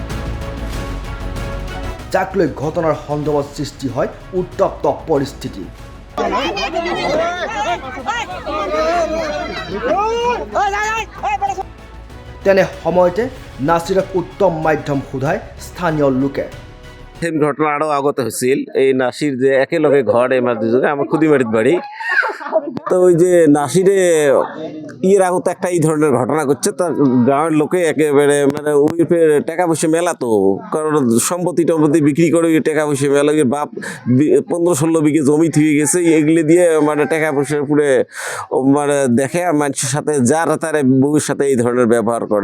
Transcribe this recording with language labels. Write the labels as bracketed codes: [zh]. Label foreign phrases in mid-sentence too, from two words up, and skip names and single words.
[as] যাক লৈ ঘটনাৰ সন্দৰ্ভত সৃষ্টি হয় উত্তপ্ত পৰিস্থিতি। তেনে সময়তে নাছিৰক উত্তম মাধ্যম সোধায় স্থানীয় লোকে। [bn] সেম ঘটনা আরও আগত হয়েছিল। এই নাসির যে একেলগে ঘর আমার দুজনে আমার খুদিমারিত বাড়ি। তো ওই যে নাসিরে ইয়ের আগত একটা এই ধরনের ঘটনা করছে, তা গাঁয়ের লোকে একেবারে মানে ওই টাকা পয়সা মেলা, তো কারণ সম্পত্তি টম্পত্তি বিক্রি করে ওই টাকা পয়সা মেলা, ওই বাপ 15-16 বিঘে জমি থুয়ে গেছে, এগুলি দিয়ে মানে টাকা পয়সা পুরে মানে দেখে মানুষের সাথে যার তার বউয়ের সাথে এই ধরনের ব্যবহার করে।